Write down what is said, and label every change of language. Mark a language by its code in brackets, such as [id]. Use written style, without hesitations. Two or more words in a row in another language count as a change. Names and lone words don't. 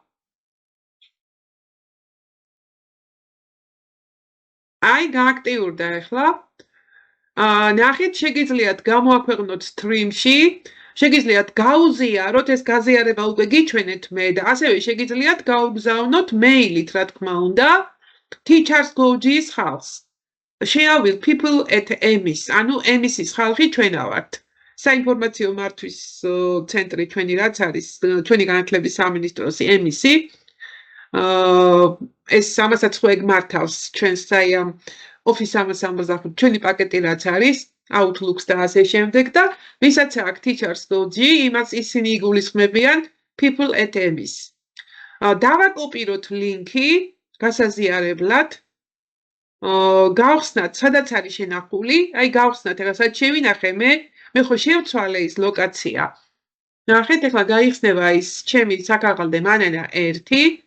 [ka] აი გააქტიურდა ეხლა. ნახეთ, შეგიძლიათ გამოაქვეყნოთ stream-ში, შეგიძლიათ გაუზიაროთ, ეს გაზიარება უკვე გიჩვენეთ მე და ასევე შეგიძლიათ გაუგზავნოთ მეილით, რა თქმა უნდა, Teachers Go-G-ის ხალხს. [en] Share with people at EMIS, [ka] ანუ EMIS-ის ხალხი ჩვენა ვართ. საინფორმაციო მართვის ცენტრი ჩვენი რაც არის, ჩვენი განათლების სამინისტროს EMIS-ი. ეს ამასაც ხო ეგ მართავს ჩვენს აი ამ Office 365 ჩვენი პაკეტი რაც არის, Outlook-ს და ასე შემდეგ და ვისაც აქვს Teachers Go-G, იმას ისინი იგულისხმებიან [en] people at EMIS. [ka] დავაკოპიროთ ლინკი გასაზიარებლად. გავხსნათ, სადაც არის შენახული, აი გავხსნათ, ეხლა სადაც შევინახე მე ხო შევცვალე ის ლოკაცია. ნახეთ, ეხლა გაიხსნება ის ჩემი საქაღალდე მანანა 1.